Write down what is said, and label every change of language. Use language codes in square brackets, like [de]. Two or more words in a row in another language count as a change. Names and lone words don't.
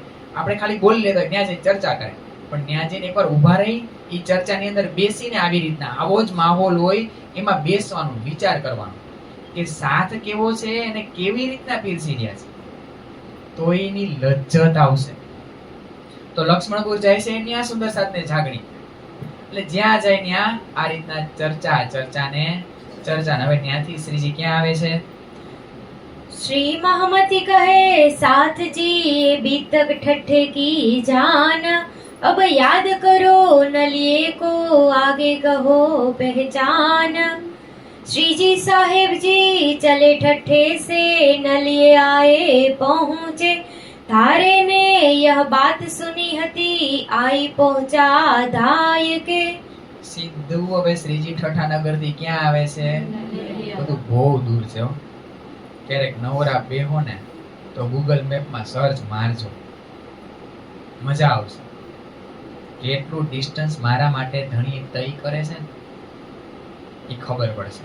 [gu] આપણે ખાલી બોલી લેતા ત્યાં જઈને ચર્ચા કરે, પણ ત્યાં જઈને એકવાર ઊભા રહી એ ચર્ચાની અંદર બેસીને આવી રીતના આવો જ માહોલ હોય એમાં બેસવાનું, વિચાર કરવાનો કે સાથ કેવો છે અને કેવી રીતના પીરસી રહ્યા છે, તો એની લજ્જત આવશે. તો લક્ષ્મણપુર જાય છે, ત્યાં સુંદર સાથને જાગણી. એટલે જ્યાં જાય ત્યાં આ રીતના ચર્ચાને. હવે ત્યાંથી શ્રીજી ક્યાં આવે છે? [hi] श्री महमति कहे साथ जी बीतक ठट्ठे की जान, अब याद करो नलिए को आगे कहो पहचान। श्री जी साहेब जी चले ठट्ठे से नलिए आए पहुँचे, तारे ने यह बात सुनी हती आई पहुँचा धाय के। [gu] સીધું હવે શ્રીજી ઠઠાનગર થી ક્યાં આવે છે? બધું બહુ દૂર છે. ક્યારેક નવરા બેહો ને તો ગૂગલ મેપમાં સર્ચ મારજો, મજા આવશે. કેટલું ડિસ્ટન્સ મારા માટે ધણી તય કરે છે ને એ ખબર પડશે.